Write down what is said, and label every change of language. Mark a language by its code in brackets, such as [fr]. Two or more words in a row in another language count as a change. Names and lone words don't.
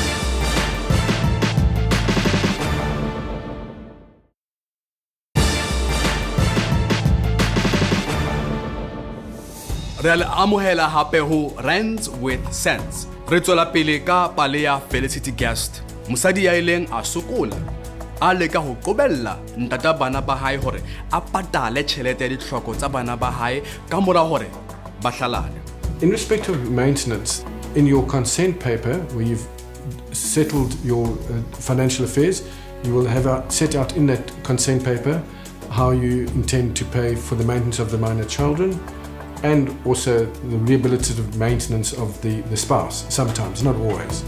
[st] Re le amohela hape ho Rands with Sense. Re tswela pele ka pale ya Felicity Guest, mosadi ya ileng a sokola a leka ho qobella ntata bana ba hae hore a patale tjhelete ya ditlhoko tsa bana ba hae ka mora hore ba hlalane. [en] In respect of maintenance, in your consent paper where you've settled your financial affairs, you will have set out in that consent paper how you intend to pay for the maintenance of the minor children and also the rehabilitative maintenance of the spouse, sometimes, not always.